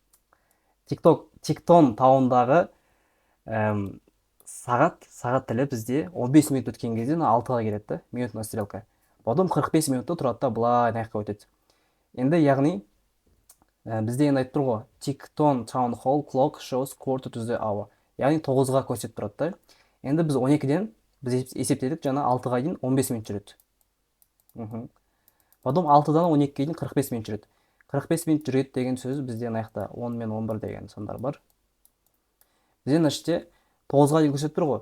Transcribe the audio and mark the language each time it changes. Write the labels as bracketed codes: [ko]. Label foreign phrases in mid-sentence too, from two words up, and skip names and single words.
[kk] TikTok таундағы сағат тілі бізде 15 минут өткен кезде 6-ға келеді, [ru] минутная стрелка. [kk] Потом 45 минутта тұрады бұлай наяққа өтеді. Енді яғни бізде енді айтып тұр ғой, [en] TikTok town hall clock shows quarter to the hour. [kk] Яғни 9-ға көрсетіп тұрады. Енді біз 12-ден біз есептедік, жаңа 6-ға дейін 15 минут жүреді. Потом 6-дан 12-ге дейін 45 минут жүреді. 45 минут жүреді деген сөз бізде аяқта 10 мен 11 деген сандар бар. Бізде нәрсте 9-ға дейін көрсетіп тұр ғой.